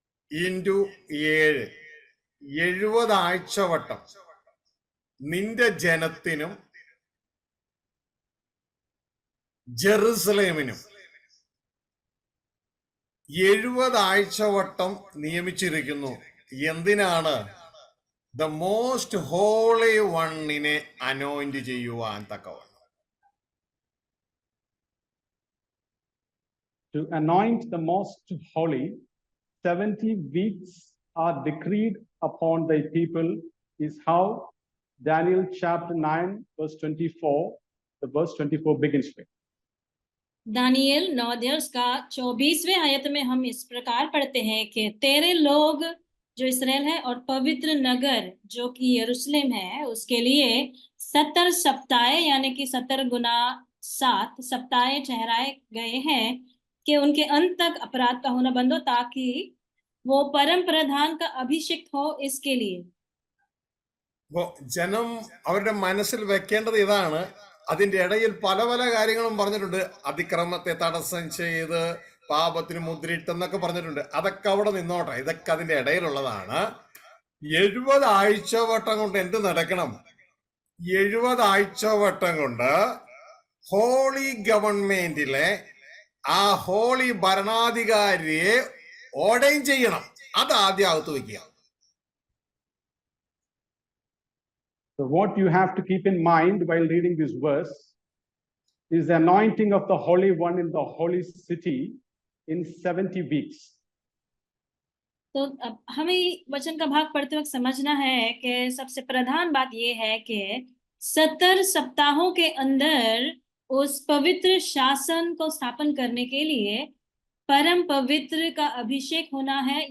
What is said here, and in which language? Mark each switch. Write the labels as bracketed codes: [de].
[en] into [ml] 7, 70 ആഴ്ചവട്ടം നിന്റെ ജനത്തിനും ജെറുസലേമിനും 70 ആഴ്ചവട്ടം നിയമിച്ചിരിക്കുന്നു. എന്തിനാണ്? [en] the most holy one [ml] നെ [en] anoint [ml] ചെയ്യുവാൻ തക്കവണ്ണം. [en] To anoint the most holy, 70 weeks are decreed upon thy people, is how Daniel chapter 9, verse 24, the verse 24 begins with. [hi] Daniel 9 अध्याय का 24वें आयत में हम इस प्रकार पढ़ते हैं कि तेरे लोग जो इसराइल है और पवित्र नगर जो कि यरूशलेम है उसके लिए 70 सप्ताह यानी कि 70 गुना 7 सप्ताह ठहराए गए हैं कि उनके अंत तक अपराध का होना बंद हो ताकि वो परम प्रधान का अभिषिक्त हो इसके लिए. [ml] ജനം അവരുടെ മനസ്സിൽ വെക്കേണ്ടത് ഇതാണ്. അതിന്റെ ഇടയിൽ പല പല കാര്യങ്ങളും പറഞ്ഞിട്ടുണ്ട്. അതിക്രമത്തെ തടസ്സം ചെയ്ത് പാപത്തിന് മുദ്രയിട്ടെന്നൊക്കെ പറഞ്ഞിട്ടുണ്ട്. അതൊക്കെ അവിടെ നിന്നോട്ടെ, ഇതൊക്കെ അതിന്റെ ഇടയിലുള്ളതാണ്. 70 ആഴ്ചവട്ടം കൊണ്ട് എന്ത് നടക്കണം? 70 ആഴ്ചവട്ടം കൊണ്ട് [en] holy ഗവൺമെന്റിലെ [ml] ആ ഹോളി ഭരണാധികാരിയെ [en] ordain [ml] ചെയ്യണം. അത് ആദ്യം അകത്ത് വയ്ക്കുക. [en] So what you have to keep in mind while reading this verse is the anointing of the Holy One in the holy city in 70 weeks. [hi] तो अब हमें वचन का भाग पढ़ते वक्त समझना है कि सबसे प्रधान बात यह है कि 70 सप्ताहों के अंदर उस पवित्र शासन को स्थापन करने के लिए परम पवित्र का अभिषेक होना है.